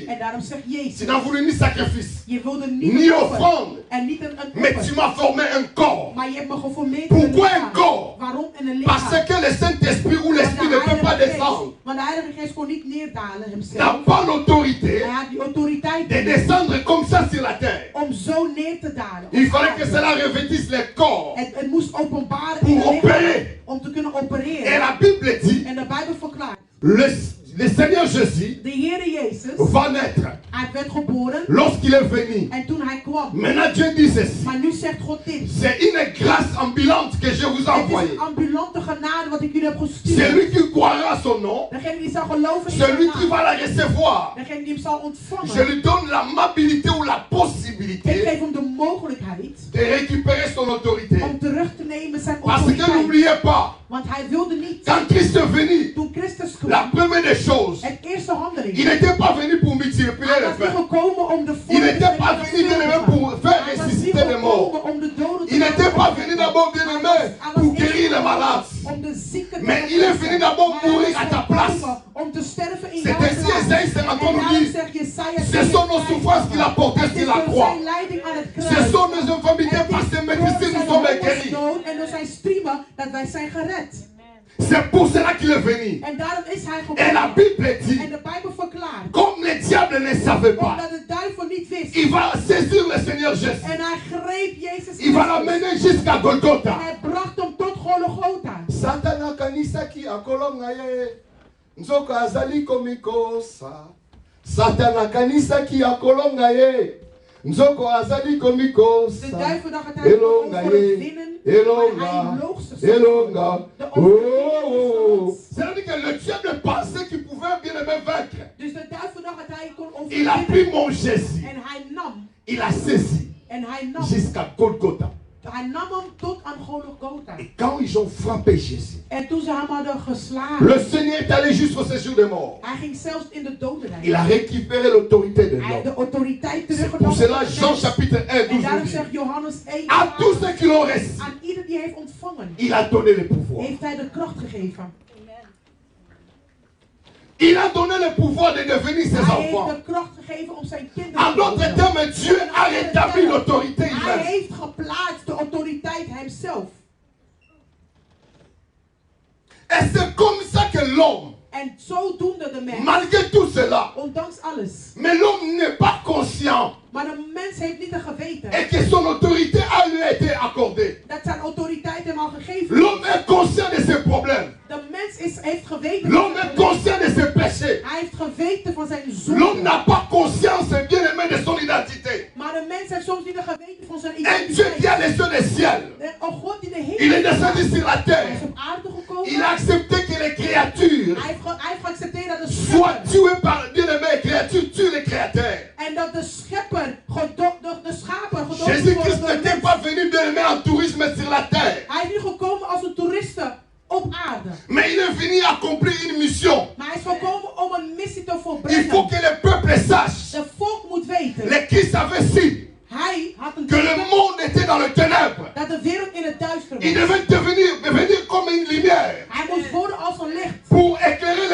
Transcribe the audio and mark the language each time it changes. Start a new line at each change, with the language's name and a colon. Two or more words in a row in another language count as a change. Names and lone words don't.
Dutch: En daarom zegt
French: tu
Dutch: Jezus.
French: n'as voulu ni sacrifice,
Dutch: Je wilde niet
French: ni
Dutch: een offer.
French: offrande,
Dutch: En niet een
French: mais tu
Dutch: offer.
French: m'as formé un corps.
Dutch: Maar je hebt me geformeerd in een
French: Pourquoi un
Dutch: lichaam.
French: corps?
Dutch: Waarom in een lichaam?
French: Parce que le Saint-Esprit ou l'Esprit ne peut pas descendre.
Dutch: Want de Heilige Geest kon niet neerdalen
French: N'a
Dutch: hemzelf.
French: pas l'autorité
Dutch: Hij had die autoriteit
French: de descendre comme ça sur la terre.
Dutch: om zo neer te dalen.
French: Il fallait que cela revêtisse le corps
Dutch: Het moest openbaren
French: pour
Dutch: in het lichaam
French: opérer.
Dutch: om te kunnen
French: Et
Dutch: opereren.
French: la Bible dit,
Dutch: En de Bijbel verklaart.
French: le Seigneur Jésus
Dutch: De Heere Jezus,
French: va naître
Dutch: hij werd geboren.
French: lorsqu'il est venu.
Dutch: En toen hij kwam.
French: Maintenant Dieu dit ceci.
Dutch: Maar nu zegt God dit.
French: C'est une grâce ambulante que je vous ai
Dutch: Het is
French: envoyée.
Dutch: een ambulante genade wat ik jullie heb gestuurd.
French: Celui qui croira à son nom,
Dutch: Degene die zal geloven in
French: celui
Dutch: zijn
French: qui
Dutch: naam.
French: va la recevoir,
Dutch: Degene die hem zal
French: je
Dutch: ontvangen.
French: lui donne l'amabilité ou la
Dutch: Ik
French: possibilité
Dutch: geef hem de mogelijkheid
French: de récupérer son autorité.
Dutch: om terug te nemen zijn
French: Parce que
Dutch: autoriteit.
French: n'oubliez pas,
Dutch: Want hij wilde niet.
French: quand Christ est venu,
Dutch: Toen Christus kwam.
French: la première des choses,
Dutch: Het eerste handeling.
French: il n'était pas venu pour multiplier
Dutch: Hij
French: le
Dutch: was niet
French: pain.
Dutch: gekomen om de
French: Il n'était pas venu bien aimé pour faire
Dutch: Hij was niet
French: ressusciter les morts.
Dutch: gekomen om de doden te
French: Il n'était pas
Dutch: maken.
French: venu d'abord bien aimé pour guérir les malades.
Dutch: Om de zieken te
French: Mais il est venu d'abord
Dutch: Maar hij
French: mourir
Dutch: was
French: à ta place.
Dutch: gekomen om te sterven in
French: C'est
Dutch: jouw
French: ainsi
Dutch: plaats.
French: Esaïe 53 nous dit, ce sont nos souffrances qu'il a portées sur la croix.
Dutch: Zijn leiding aan het kruis.
French: Ce sont nos infirmités
Dutch: Het
French: par
Dutch: is
French: ses
Dutch: door
French: médecines nous
Dutch: zijn
French: sommes guéris.
Dutch: hongersnood en door zijn striemen dat wij zijn gered.
French: C'est pour cela qu'il est venu.
Dutch: En daarom is hij
French: Et la
Dutch: gekomen.
French: Bible
Dutch: En
French: dit,
Dutch: de Bijbel verklaart.
French: comme le diable ne savait pas,
Dutch: Omdat de duivel niet wist.
French: il va saisir le Seigneur Jésus.
Dutch: En hij greep Jezus
French: Il va
Dutch: Christus.
French: l'amener jusqu'à
Dutch: En
French: Golgotha.
Dutch: hij bracht hem tot Golgotha.
Lingala: Satana kanisaki akolonga ye nzoko azali komikosa. Satana kanisaki akolonga ye nzoko azali
Dutch: De
Lingala: komikosa.
Dutch: duivel dacht dat hij
Lingala: Elonga
Dutch: kon
Lingala: ye,
Dutch: winnen. Maar hij
Lingala: elonga,
Dutch: loog ze
Lingala: elonga.
Dutch: De Oh, oh. overwinning.
French: C'est-à-dire que le diable pensait qu'il pouvait bien me vaincre.
Dutch: Dus de duivel dacht dat hij kon
French: Il a pris
Dutch: overwinnen.
French: mon Jésus.
Dutch: En hij nam.
French: Il a saisi
Dutch: En hij nam.
French: jusqu'à Golgotha.
Dutch: Hij nam hem tot aan Golgotha.
French: Et quand ils ont frappé Jésus,
Dutch: En toen ze hem hadden geslagen.
French: le Seigneur est allé jusqu'au séjour des morts.
Dutch: Hij ging zelfs in de dodenrijk.
French: Il a récupéré l'autorité de
Dutch: Hij heeft
French: l'homme.
Dutch: de autoriteit
French: Pour
Dutch: teruggenomen.
French: cela,
Dutch: van
French: Jean
Dutch: God.
French: chapitre 1, 12
Dutch: En daarom
French: nous dit,
Dutch: zegt Johannes 1.
French: à tous ceux qui l'ont reçu,
Dutch: Aan ieder die heeft ontvangen.
French: il a donné le pouvoir.
Dutch: Heeft hij de kracht gegeven.
French: Il a donné le pouvoir de devenir ses
Dutch: Hij heeft
French: enfants.
Dutch: de kracht gegeven om zijn kinderen
French: En
Dutch: te
French: d'autres
Dutch: worden.
French: termes, Dieu a rétabli l'autorité
Dutch: Hij
French: humaine.
Dutch: heeft geplaatst de autoriteit hemzelf.
French: Et c'est comme ça que l'homme,
Dutch: En zodoende de mens,
French: malgré tout cela,
Dutch: ondanks alles.
French: mais l'homme n'est pas conscient
Dutch: Maar de mens heeft niet een geweten
French: et que son autorité a lui été accordée.
Dutch: dat zijn autoriteit hem al gegeven
French: L'homme est conscient de ses problèmes.
Dutch: De mens heeft geweten.
French: L'homme est conscient de ses péchés.
Dutch: Hij heeft geweten van zijn
French: L'homme
Dutch: zonde.
French: n'a pas conscience, bien aimé, de son identité.
Dutch: Maar de mens heeft soms niet een geweten van zijn
French: Un Dieu qui
Dutch: identiteit.
French: a les cieux des ciels.
Dutch: Een God die de
French: Il est
Dutch: hemel
French: descendu sur la
Dutch: Hij is
French: terre.
Dutch: op aarde gekomen.
French: Il a accepté que les créatures
Dutch: Hij heeft geaccepteerd dat de
French: soient
Dutch: schepper,
French: tuées par bien aimé. Les créatures tuent les créateurs.
Dutch: en dat de schepper, de schapen gedood
French: Jésus-Christ
Dutch: worden door
French: n'était
Dutch: mens.
French: pas venu bien aimé en tourisme sur la terre.
Dutch: Hij is niet gekomen als een toeriste op aarde.
French: Mais il est venu accomplir une mission.
Dutch: Maar hij is gekomen om een missie te
French: Il faut
Dutch: volbrengen.
French: que le peuple sache.
Dutch: De volk moet weten.
French: Les Christ avait su
Dutch: Hij had een
French: que le
Dutch: weten
French: monde était dans le ténèbre.
Dutch: dat de wereld in het duister
French: Il
Dutch: was.
French: devait devenir comme une lumière
Dutch: Hij moest worden als een licht.
French: pour éclairer